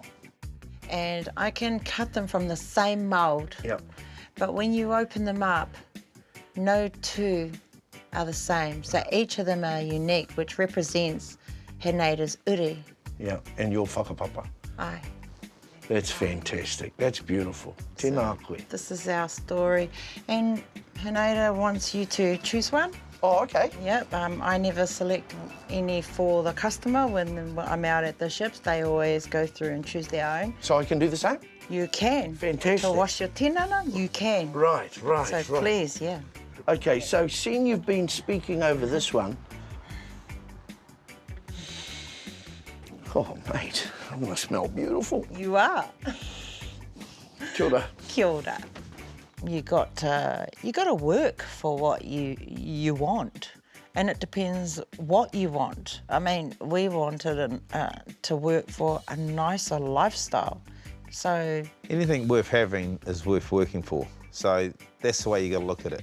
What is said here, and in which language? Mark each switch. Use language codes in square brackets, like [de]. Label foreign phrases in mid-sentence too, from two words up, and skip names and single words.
[en] And I can cut them from the same mould. Yep. But when you open them up, no two are the same. So each of them are unique, which represents Heneda's uri. Yeah, and your whakapapa. Aye. That's fantastic. That's beautiful. [mi] Tēnā koe. [en] This is our story. And Heneda wants you to choose one. Oh, okay. Yep, I never select any for the customer. When I'm out at the ships, they always go through and choose their own. So I can do the same? You can. Fantastic. To wash your tinana, you can. Right. So please, yeah. Okay, so seeing you've been speaking over this one. Oh, mate, I'm gonna smell beautiful. You are. [mi] Kia ora. Kia ora. [en] You got to work for what you want, and it depends what you want. I mean, we wanted to work for a nicer lifestyle, so Anything worth having is worth working for. So that's the way you got to look at it.